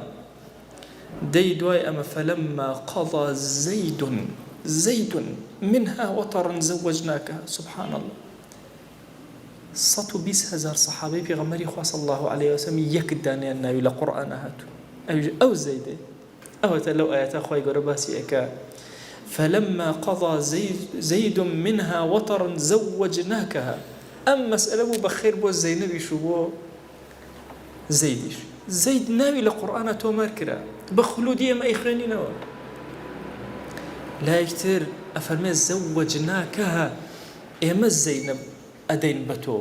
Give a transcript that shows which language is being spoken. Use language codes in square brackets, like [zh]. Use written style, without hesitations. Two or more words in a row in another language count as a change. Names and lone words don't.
[ckb] دەی دوای ئەمە [ar] فەلەما قەضا زەید منها وەطەرا زەوەجناکەها. [ckb] سبحان الله 120,000 سەحابەی پێغەمبەری خوا [ar] صلی الله عليه وسلم [ckb] یەک دانیان ناوی لە قورئانە هاتوو. ئەو زەیدێ ئەوەتە لەو ئاەتە خوای گەورە باسی ئەکا [ar] فلما قضى زيد منها وطرا زوجناكها. [ckb] ئەم مەسئلە بوو بەخێر بۆ زەینەبیش و بۆ زەیدیش. زەید ناوی لە قورئانە تۆمار کرا بە خولودی ئەمە ئەیخوێنینەوە. لایەکتر ئەفەرمێ زەوەجناکەها، ئێمە زەینەب ئەدەین بە تۆ.